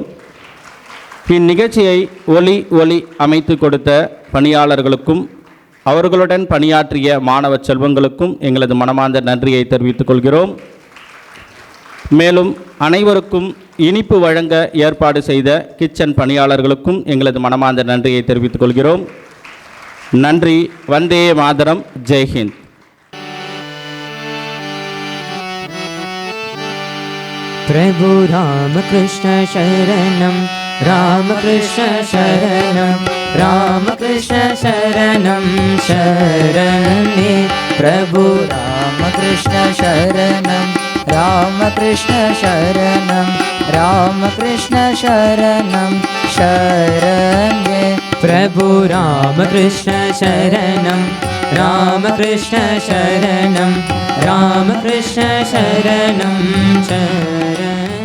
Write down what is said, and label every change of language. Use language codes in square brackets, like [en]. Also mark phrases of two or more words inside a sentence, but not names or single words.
[ta] இந்நிகழ்ச்சியை ஒளி அமைத்து கொடுத்த பணியாளர்களுக்கும் அவர்களுடன் பணியாற்றிய மாணவ செல்வங்களுக்கும் எங்களது மனமார்ந்த நன்றியை தெரிவித்துக் கொள்கிறோம். மேலும் அனைவருக்கும் இனிப்பு வழங்க ஏற்பாடு செய்த கிச்சன் பணியாளர்களுக்கும் எங்களது மனமார்ந்த நன்றியை தெரிவித்துக் கொள்கிறோம். நன்றி. [sa] वन्दे मातरम्. [ta] ஜெய்ஹிந்த். [sa] प्रभु रामकृष्ण शरणं रामकृष्ण शरणं रामकृष्ण शरणं शरणे प्रभु रामकृष्ण शरणं रामकृष्ण शरणं रामकृष्ण शरणं शरणे प्रभु रामकृष्ण शरणं रामकृष्ण शरणं रामकृष्ण शरणं शरणे